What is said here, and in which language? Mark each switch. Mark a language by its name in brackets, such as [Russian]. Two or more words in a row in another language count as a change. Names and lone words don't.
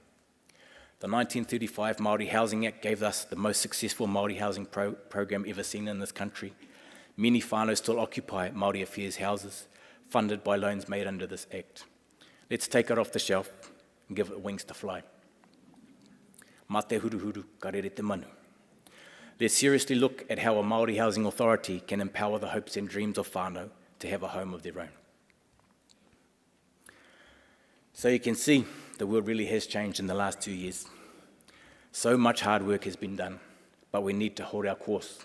[English] The 1935 Māori Housing Act gave us the most successful Māori housing program ever seen in this country. Many whānau still occupy Māori Affairs houses, funded by loans made under this act. Let's take it off the shelf and give it wings to fly. [Māori] Mā te huruhuru, ka rere te manu. [English] Let's seriously look at how a Māori housing authority can empower the hopes and dreams of whānau to have a home of their own. So you can see the world really has changed in the last 2 years. So much hard work has been done, but we need to hold our course.